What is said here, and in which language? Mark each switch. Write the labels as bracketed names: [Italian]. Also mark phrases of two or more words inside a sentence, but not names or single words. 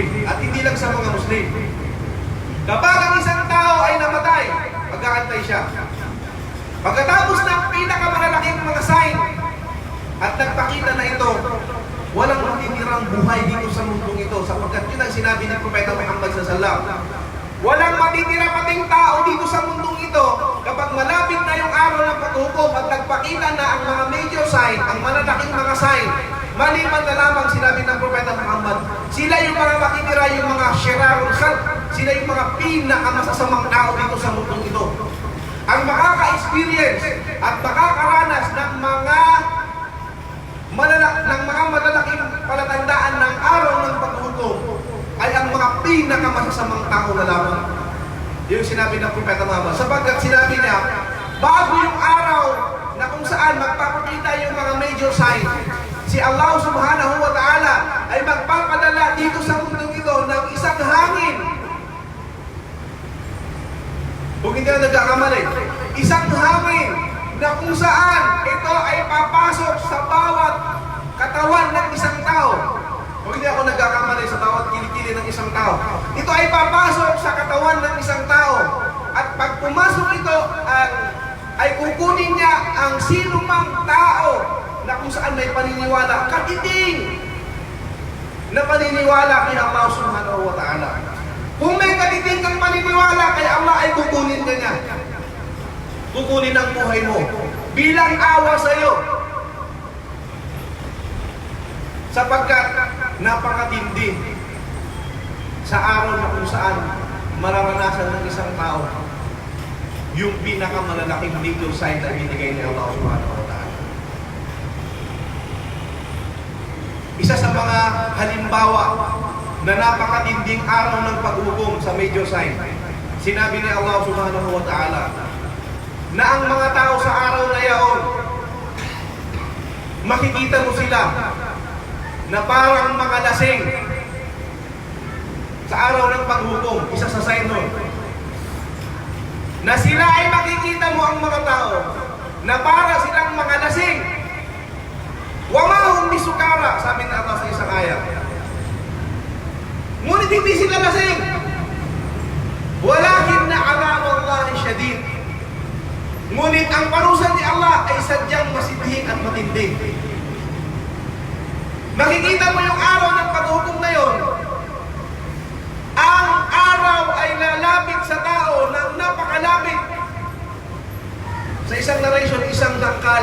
[Filipino] At hindi lang sa mga Muslim. Kapag ang isang tao ay namatay, mag-aantay siya. Pagkatapos ng pinakamalalaking mga sign at nagpakita na ito, walang matitirang buhay dito sa mundong ito, sapagkat yun ang sinabi ng Propeta Muhammad [Arabic] صلى الله عليه وسلم. [Filipino] Walang matitira pating tao dito sa mundong ito kapag malapit na yung araw ng paghukom at nagpakita na ang mga [English] major sign, [Filipino] ang malalaking mga sign, maliban na lamang sinabi ng Propeta Muhammad, sila yung mga matitira, yung mga [Arabic] شرار الخلق, [Filipino] sila yung mga pinakamasasamang tao dito sa mundong ito. Ang makaka-experience at makakaranas ng mga malalaking palatandaan ng araw ng paghukom ay ang mga pinakamasasamang tao na lamang. Yung sinabi ng Propeta Muhammad. Sapagkat sinabi niya, bago yung araw na kung saan magpapakita yung mga [English] major sign, [Filipino] si Allah [Arabic] سبحانه وتعالى [Filipino] ay magpapadala dito sa mundong ito ng isang hangin. Kung hindi na nagkakamali, isang hangin na kung saan ito ay papasok sa bawat katawan ng isang tao. Kung hindi ako nagkakamali sa bawat kilikili ng isang tao, ito ay papasok sa katawan ng isang tao. At pag pumasok ito, ay kukunin niya ang sinumang tao na kung saan may paniniwala, katiting na paniniwala kay Allah [Arabic] سبحانه وتعالى. [Filipino] Kung may katiting kang paniniwala kay Allah, ay kukunin ka niya. Kukunin ang buhay mo bilang awa sa iyo. Sapagkat napakatindi sa araw na kung saan mararanasan ng isang tao yung pinakamalalaking [English] legal sign [Filipino] na binigay ni Allah [Arabic] سبحانه وتعالى. [Filipino] Isa sa mga halimbawa na napakatinding araw ng paghukom sa [English] major sign. [Filipino] Sinabi ni Allah [Arabic] سبحانه وتعالى [Filipino] na ang mga tao sa araw na yaon, makikita mo sila na parang mga lasing sa araw ng paghukom. Isa sa sign nun, na sila ay makikita mo ang mga tao na para silang mga lasing. [Arabic] وما هم بسكارى, [Filipino] sabi ni Allah sa isang ayat. Ngunit hindi sila lasing. [Arabic] ولكن عذاب الله شديد. [Filipino] Ngunit ang parusa ni Allah ay sadyang masidhing at matindi. Makikita mo yung araw ng paghukom na yon. Ang araw ay lalapit sa tao ng napakalapit. Sa isang narration, isang dangkal.